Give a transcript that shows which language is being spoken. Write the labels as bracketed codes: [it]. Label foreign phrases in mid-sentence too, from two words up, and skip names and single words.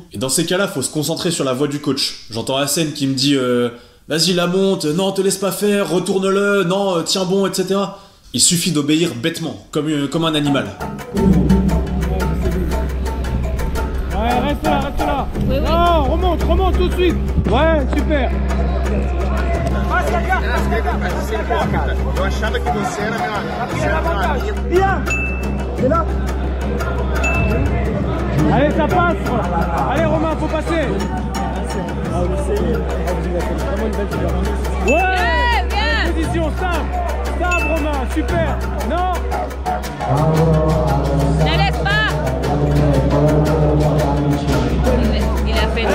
[fr] Et dans ces cas-là, faut se concentrer sur la voix du coach. J'entends Hassen qui me dit vas-y la monte, non te laisse pas faire, retourne-le, non tiens bon, etc. Il suffit d'obéir bêtement, comme un animal. Ouais, reste là, reste là. Oui, oui. Non, remonte tout de suite. Ouais, super. [pt] Eu achava que você era meu amigo. [fr] Bien. C'est là. Allez, ça passe. Allez, Romain, faut passer. Ouais. Bien. Position, stable, Romain, super. Non. Ne laisse pas. Il a fait.